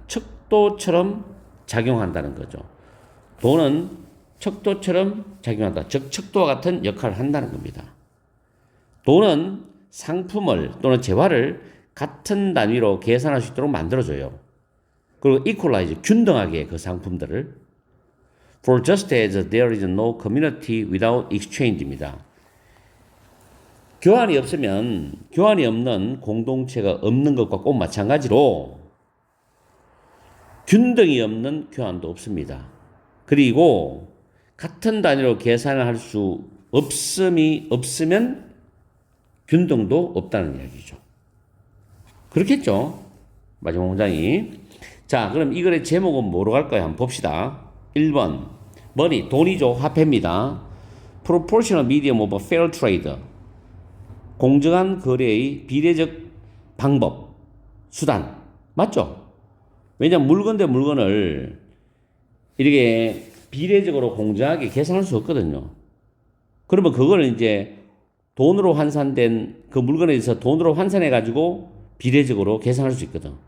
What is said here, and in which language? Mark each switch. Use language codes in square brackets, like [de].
[ko] 척도처럼 작용한다는 거죠. 돈은 척도처럼 작용한다. 즉 척도와 같은 역할을 한다는 겁니다. 돈은 상품을 또는 재화를 같은 단위로 계산할 수 있도록 만들어줘요. 그리고 equalize, 균등하게 그 상품들을. [en] For just as there is no community without exchange입니다. [ko] 교환이 없는 공동체가 없는 것과 꼭 마찬가지로 균등이 없는 교환도 없습니다. 그리고 같은 단위로 계산을 할 수 없으면 균등도 없다는 이야기죠. 그렇겠죠? 마지막 문장이. 자, 그럼 이 글의 제목은 뭐로 갈까요? 한번 봅시다. 1번, money, 돈이죠. 화폐입니다. [en] Proportional medium of fair trade. [ko] 공정한 거래의 비례적 방법, 수단. 맞죠? 왜냐하면 물건 대 물건을 이렇게 비례적으로 공정하게 계산할 수 없거든요. 그러면 그거는 이제 돈으로 환산된 그 물건에 대해서 돈으로 환산해가지고 비례적으로 계산할 수 있거든.